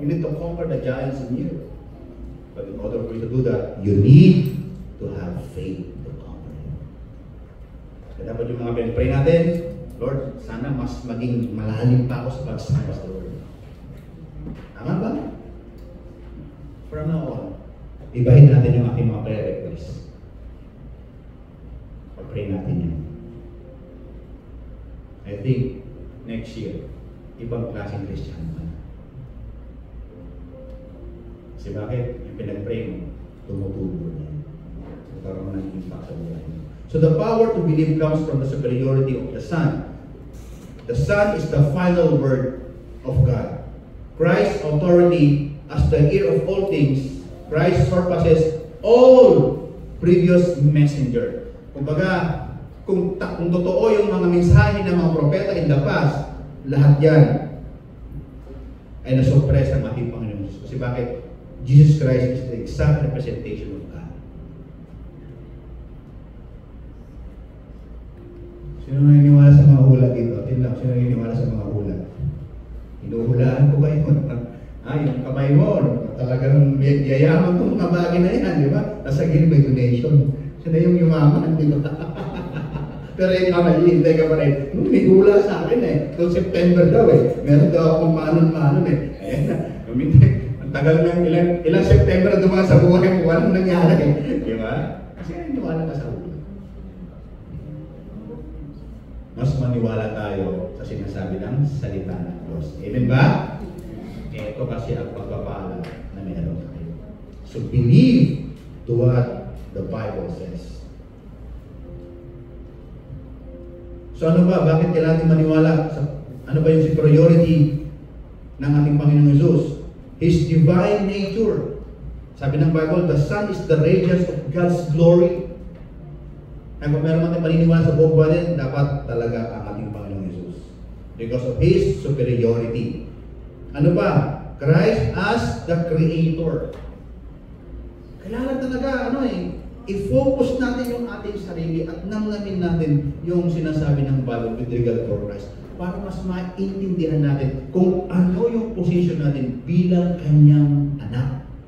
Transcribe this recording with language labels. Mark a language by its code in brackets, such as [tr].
[en] You need to conquer the giants in you. But in order for you to do that, you need to have faith. [tl] Dapat yung mga pinag-pray natin, Lord, sana mas maging malalim pa ako sa pagsama sa Lord. Tama ba? [en] From now on, [tl] ibahin natin yung aking mga prayer requests. Pag-pray natin yun. [en] I think, next year, [tl] ibang klaseng Christian naman. Kasi bakit? Yung pinag-pray mo, tumutubo niya. Para mo naging impact sa buhay mo. [en] So the power to believe comes from the superiority of the Son. The Son is the final word of God. Christ's authority as the heir of all things, Christ surpasses all previous messenger. [tl] Kumbaga, kung totoo yung mga mensahe ng mga propeta [en] in the past, [tl] lahat yan ay nasurpresa ng ating Panginoon Jesus. Kasi bakit? [en] Jesus Christ is the exact representation of God. [tl] Sino naniniwala sa mga hula dito? Tinlak, sino naniniwala sa mga hula? Hinuhulaan ko kayo. Yung kamay mo, talagang yayaman itong mga bagay na yan, di ba? Nasa gilid may donation. Sino yung yumaman, di ba? Pero yung kamay, hintay ka pa rin. May hula sa akin Noong September daw Meron daw akong manon-manon Ayan na. Ang tagal ng ilang September na dumaan sa buhay mo, walang nangyari Di ba? Kasi naniniwala ka sa hula. Mas maniwala tayo sa sinasabi ng salita ng Diyos. Amen ba? Ito kasi ang pagpapala na meron tayo. [en] So believe to what the Bible says. [tl] So ano ba? Bakit kailangan maniwala? Ano ba yung superiority ng ating Panginoong Jesus? [en] His divine nature. [tl] Sabi ng Bible, [en] the Son is the radiance of God's glory. [tl] Kaya kung meron natin paniniwala sa buong buwan, dapat talaga ang ating Panginoong Jesus. [en] Because of His superiority. [tl] Ano ba? Christ as the Creator. Kailangan talaga, i-focus natin yung ating sarili at namnamin natin yung sinasabi ng Bible [en] with regard to Christ [tl] para mas maintindihan natin kung ano yung position natin bilang Kanyang anak.